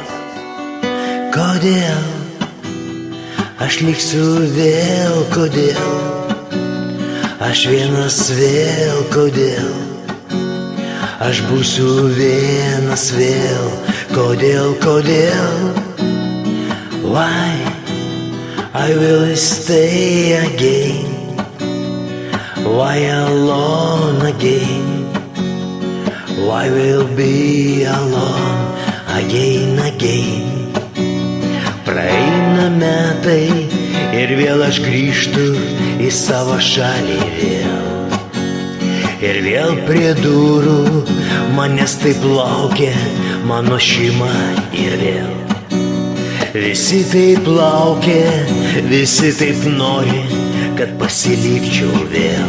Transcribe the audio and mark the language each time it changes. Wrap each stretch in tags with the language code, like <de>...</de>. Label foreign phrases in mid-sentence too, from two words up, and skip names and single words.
<lt>Kodėl aš liksiu vėl, kodėl aš vienas vėl, kodėl aš būsiu vienas vėl, kodėl, kodėl.</lt> <en>Why I will stay again? Why alone again? Why will be alone again, again?</en> <lt>Praeina metai ir vėl aš grįžtu į savo šalį vėl. Ir vėl prie durų manęs taip laukia mano šeima ir vėl. Visi taip laukia, visi taip nori, kad pasilikčiau vėl.</lt>